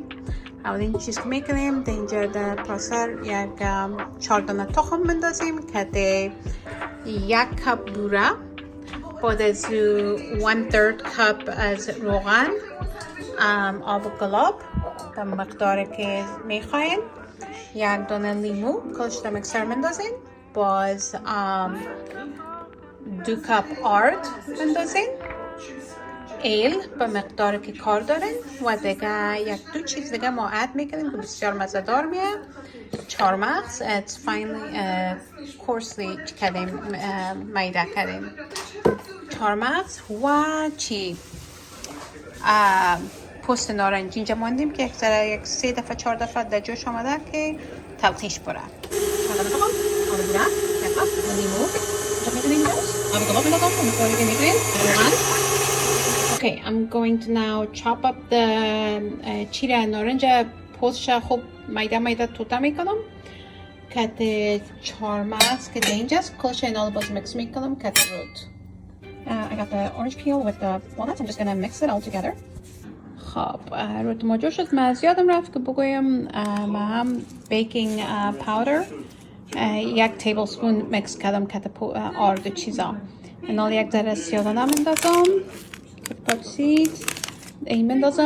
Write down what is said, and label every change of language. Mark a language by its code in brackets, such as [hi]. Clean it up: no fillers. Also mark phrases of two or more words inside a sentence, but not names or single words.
[fa] اولین چیز که میکنیم در اینجا در پاسر یک 4 دانه تخم بندازیم که ده 1 کپ بوره، بعد از 1/3 کپ از روغن، آب گلاب در مقداری که میخواین، 1 دانه لیمو کلش در مکسر بندازین، باز 2 کپ آرد بندازین، ایل به مقداری که کار دارین و دیگه 1-2 چیز دیگه ما اد میکنیم که بسیار مزه‌دار میاد. چهارمغز [en] it's finely coarsely [fa] کردیم، میده کردیم چهارمغز و چی پوست نارنج اینجا ماندیم که یک 3 دفعه 4 دفعه در جوش آمده که تلخیش بره. [en] Okay, I'm going to now chop up the [fa] چیره نارنج پوستش خوب میده توتا میکنم که چهارمغز که اینجاست کلش اینا باز مکس میکنم که root. [en] I got the orange peel with the walnuts. I'm just gonna mix it all together. [fa] خب روت ما جور شد. من یادم رفت که بگویم ما هم [en] baking powder 1 tablespoon [fa] مکس کردم که آرد چیزا اینال 1 ذره سیادانه مندازم پاپسید این مندازم.